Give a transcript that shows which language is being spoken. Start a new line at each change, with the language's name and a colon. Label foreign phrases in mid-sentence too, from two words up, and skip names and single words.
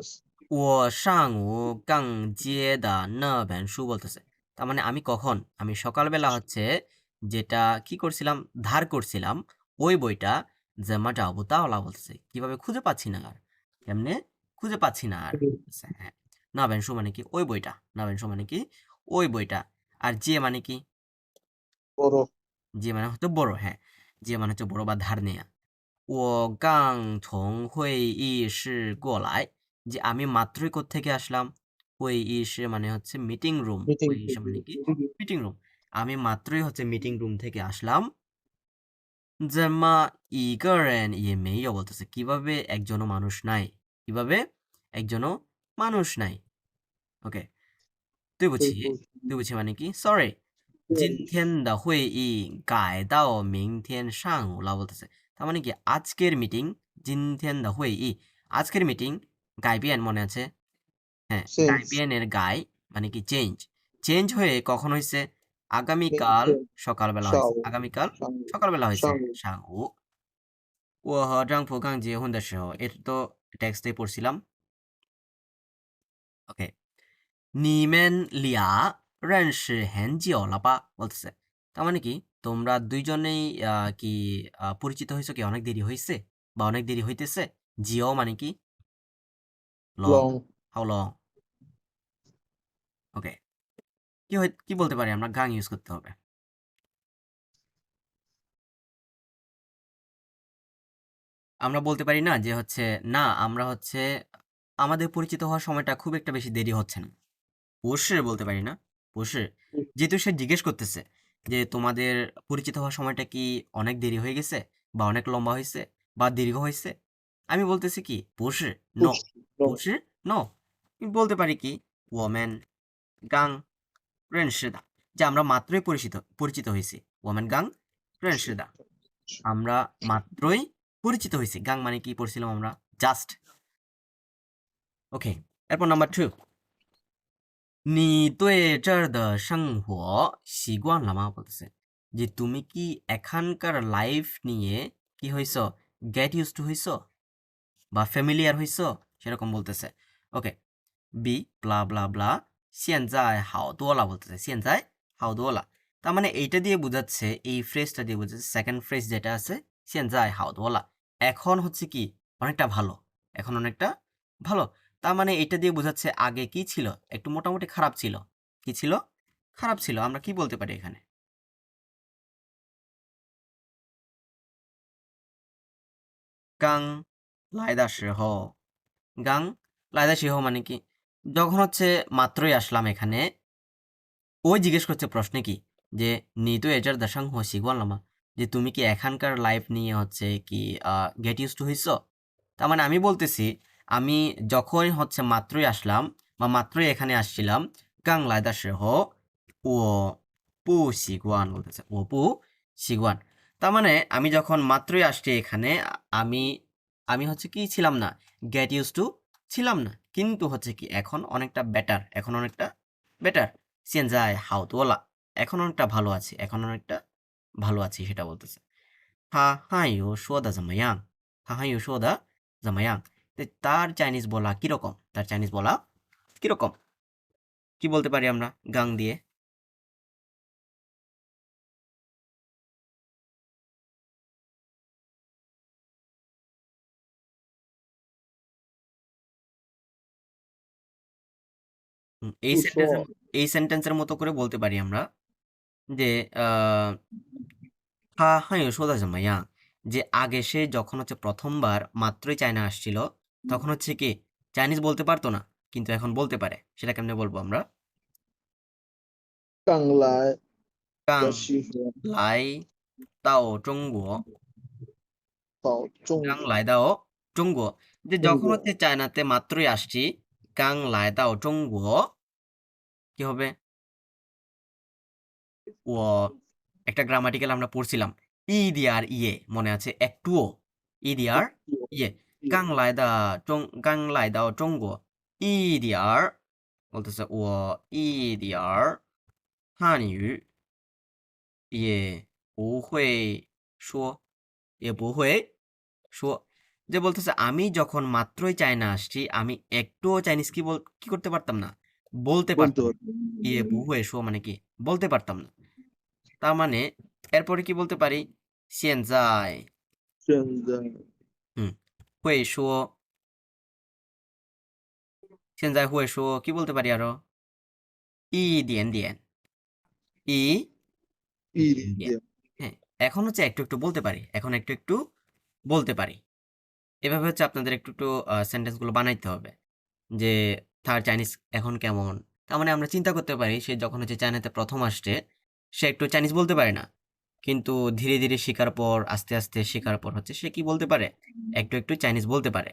Chinese: 我上午刚借的那本书
Bangla: বলতেছে তার মানে আমি কখন আমি সকালবেলা হচ্ছে যেটা কি করছিলাম ধার করছিলাম ওই বইটা জামা যাবো তাওলা বলতেছে কিভাবে খুঁজে পাচ্ছি না আর কেমনে খুঁজে পাচ্ছি না আর বলতেছে, হ্যাঁ
Chinese: 那本书
Bangla: মানে কি ওই বইটা
Chinese: 那本书
Bangla: মানে কি ওই বইটা আর জিয়ে মানে কি বড় জি মানে হচ্ছে বড় হ্যাঁ যে মানে হচ্ছে বড় বা ধার নেয়া।
Chinese: 我刚从会议室过来,
Bangla: যে আমি মাত্রই কোত্থেকে আসলাম। 会议室 মানে হচ্ছে
English: meeting room.
Bangla: মিটিং 会议室 মানে কি?
English: meeting room.
Bangla: আমি মাত্রই হচ্ছে
English: meeting room
Bangla: থেকে আসলাম।
Chinese: 怎么一个人也没有
Bangla: বলতেছে কিভাবে একজনও মানুষ নাই। কিভাবে একজনও মানুষ নাই। ওকে,
Chinese: 对不起，对不起
Bangla: মানে কি? সরি,
Chinese: 今天的会议改到明天上午了 বলতেছে।
Bangla: তার মানে কি আজকের মিটিং,
Chinese: 今天的会议
Bangla: আজকের মিটিং, 改变 মনে আছে? হ্যাঁ, 改 চেঞ্জ 变এর 改 মানে কি চেঞ্জ। চেঞ্জ হয়ে কখন হইছে? আগামীকাল সকালবেলা হইছে। আগামীকাল সকালবেলা হইছে। 上午
Chinese: সাংহু। 我和丈夫刚结婚的时候,
Bangla: এটা তো টেক্সটে পড়ছিলাম। ওকে,
Chinese: 你们俩认识很久了吧?
Bangla: বলতেছে। তার মানে কি তোমরা দুইজনেই কি পরিচিত হইছো কি অনেক দেরি হইছে বা অনেক দেরি হইতেছে? জিও মানে কি? লং। লং
English: how long?
Bangla: ওকে, কি বলতে পারি আমরা? গাং ইউজ করতে হবে। আমরা বলতে পারি না যে হচ্ছে না আমরা হচ্ছে আমাদের পরিচিত হওয়ার সময়টা খুব একটা বেশি দেরি হচ্ছে না। 不是 বলতে পারি না। 不是, যেহেতু সে জিজ্ঞেস করতেছে যে তোমাদের পরিচিত হওয়ার সময়টা কি অনেক দেরি হয়ে গেছে বা অনেক লম্বা হয়েছে বা দীর্ঘ হয়েছে, আমি বলতেছি কি 不是 নো। 不是 নো, বলতে পারি কি
Chinese: 我们刚认识的,
Bangla: যে আমরা মাত্রই পরিচিত হয়েছি।
Chinese: 我们刚认识的,
Bangla: আমরা মাত্রই পরিচিত হয়েছি। গাং মানে কি পড়ছিলাম আমরা? জাস্ট। ওকে, এরপর নাম্বার 2,
Chinese: 你对这儿的生活习惯了吗?
Bangla: বলতেছে যে তুমি কি এখানকার লাইফ নিয়ে কি হইছো?
English: get used to
Bangla: হইছো বা ফ্যামিলিয়ার হইছো, সেরকম বলতেছে। ওকে, বি ব্লা ব্লা ব্লা
Chinese: 现在好多了
Bangla: বলতেছে।
Chinese: 现在好多了,
Bangla: তার মানে এইটা দিয়ে বোঝাচ্ছে, এই ফ্রেজটা দিয়ে বোঝাচ্ছে,
English: second phrase
Bangla: যেটা আছে
Chinese: 现在好多了,
Bangla: এখন হচ্ছে কি অনেকটা ভালো, এখন অনেকটা ভালো। তার মানে এটা দিয়ে বোঝাচ্ছে আগে কি ছিল? একটু মোটামুটি খারাপ ছিল। কি ছিল? খারাপ ছিল। আমরা কি বলতে পারি এখানে?
Chinese: 刚来的时候, 刚来的时候
Bangla: মানে কি? যখন হচ্ছে মাত্রই আসলাম এখানে, ওই জিজ্ঞেস করছে প্রশ্নে কি যে
Chinese: 你对这儿的生活习惯了吗?
Bangla: যে তুমি কি এখানকার লাইফ নিয়ে হচ্ছে কি
English: get used to
Bangla: হইছো? তার মানে আমি বলতেছি আমি যখনই হচ্ছে মাত্রই আসলাম বা মাত্রই এখানে আসছিলাম,
Chinese: 刚来的时候我不习惯 বলতেছে। 我不习惯,
Bangla: তার মানে আমি যখন মাত্রই আসছি এখানে, আমি আমি হচ্ছে কি ছিলাম না?
English: get used to
Bangla: ছিলাম না। কিন্তু হচ্ছে কি এখন অনেকটা বেটার, এখন অনেকটা বেটার।
Chinese: 现在好多了,
Bangla: এখন অনেকটা ভালো আছি, এখন অনেকটা ভালো আছি, সেটা বলতেছে।
Chinese: 他汉语说的怎么样? 他汉语说的怎么样?
Bangla: তার চাইনিজ বলা কিরকম? তার চাইনিজ বলা কিরকম? কি বলতে পারি আমরা গাং দিয়ে? এই 不 সেন্টেন্সের 说 এই সেন্টেন্সের মতো করে বলতে পারি আমরা যে হা হাই
Chinese: 说的怎么样?
Bangla: যে আগে সে যখন হচ্ছে প্রথমবার মাত্রই চায়না আসছিল, তখন হচ্ছে কি চাইনিজ বলতে পারতো না, কিন্তু এখন বলতে পারে। সেটা কেমনে বলবো আমরা?
Chinese: 刚来刚的时候来到中国, 到中刚来到中国,
Bangla: যে 中 যখন 国 হচ্ছে চায়নাতে মাত্রই আসছি,
Chinese: 刚来到中国,
Bangla: কি হবে? ও একটা গ্রামাটিক্যাল আমরা পড়ছিলাম, ই দিয়ে আর ইয়ে মনে আছে একটুও? ই দিয়ে আর ইয়ে,
Chinese: 刚来的刚来到中国一点儿
Bangla: বলতেছে ও ই দিয়ে আর
Chinese: 汉语也不会说也不会说,
Bangla: যে বলতেছে আমি যখন মাত্রই চায়না আসছি, আমি একটুও চাইনিজ কি করতে পারতাম না? বলতে 不 পারতাম 得 না।
Chinese: 也不会说
Bangla: মানে কি বলতে পারতাম না। তার মানে এরপরে কি বলতে পারি? 现在现在 হুম
Chinese: 会说 现在会说
Bangla: কি বলতে পারি আরো?
Chinese: 一点点 ই 一点点点
Bangla: হ্যাঁ, এখন হচ্ছে একটু একটু বলতে পারি, এখন একটু একটু বলতে পারি। এভাবে হচ্ছে আপনাদের একটু একটু সেন্টেন্সগুলো বানাইতে হবে যে তার চাইনিজ এখন কেমন। তার মানে আমরা চিন্তা করতে পারি সে যখন হচ্ছে চায়নাতে প্রথম আসছে সে একটু চাইনিজ বলতে পারে না, কিন্তু ধীরে ধীরে শেখার পর আস্তে আস্তে শেখার পর হচ্ছে সে কি বলতে পারে, একটু একটু চাইনিজ বলতে পারে।